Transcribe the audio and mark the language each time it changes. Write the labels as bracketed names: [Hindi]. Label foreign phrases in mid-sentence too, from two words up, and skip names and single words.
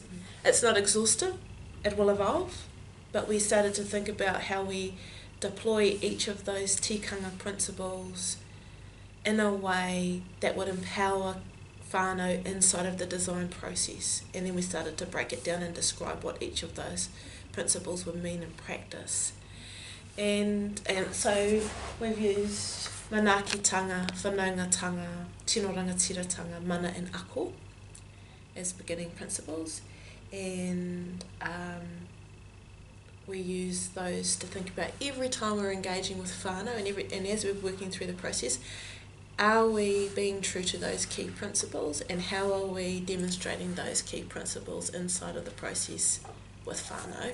[English] It's not exhaustive, it will evolve, but we started to think about how we deploy each of those tikanga principles in a way that would empower whānau inside of the design process. And then we started to break it down and describe what each of those principles would mean in practice. And so we've used [Māori] manaakitanga, whanaungatanga, tino rangatiratanga, mana [English] and ako as beginning principles. And we use those to think about every time we're engaging with whānau and as we're working through the process, are we being true to those key principles, and how are we demonstrating those key principles inside of the process with whānau?